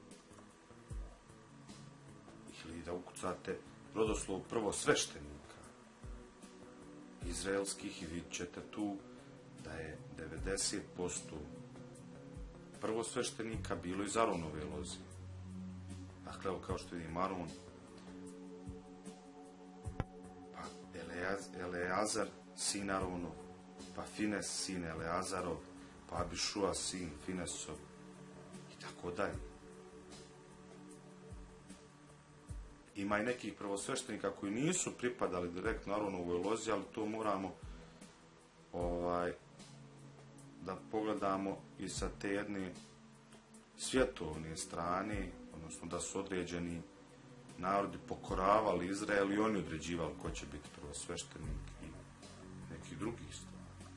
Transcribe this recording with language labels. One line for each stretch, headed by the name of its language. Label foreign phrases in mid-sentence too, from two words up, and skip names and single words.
Serbian: Ili da ukucate rodoslov prvosveštenika izraelskih i vidjet ćete tu da je 90% prvosveštenika bilo iz Aronove loze. Dakle, evo kao što vidim, Aron, pa Eleazar, sin Aronov, pa Fines, sin Eleazarov, pa Abišua, sin Finesov i tako dalje. Ima i nekih prvosveštenika koji nisu pripadali direktno Aronovoj lozi, ali to moramo da pogledamo i sa te jedne svjetovne strane, odnosno da su određeni narodi pokoravali Izrael i oni određivali ko će biti prvosveštenik i neki drugi stvari.